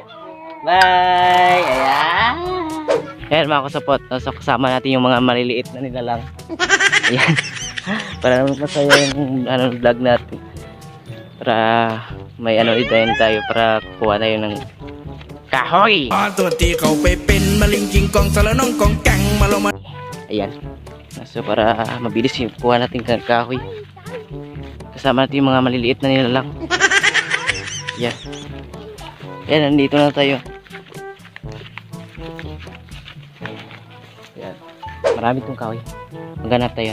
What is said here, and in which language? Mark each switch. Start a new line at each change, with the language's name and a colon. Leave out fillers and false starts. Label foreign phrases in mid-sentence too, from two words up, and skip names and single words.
Filipino: Bye. Ayan. Ayan mga kasapot. So kasama natin yung mga maliliit na nilalang. Ayan. Para masaya yung vlog natin. Para may idayin tayo para kuha tayo ng kahoy. ตัวที่เขาไปเป็นมะลิงกิงกองสารน้องกองแกงมาลงมา Ayan. So para mabilis yung kuha natin ng kahoy. Kasama natin yung mga maliliit na nilalang. Ayan. Ayan, nandito na tayo. Ayan. Marami itong kahoy. Maghanap tayo.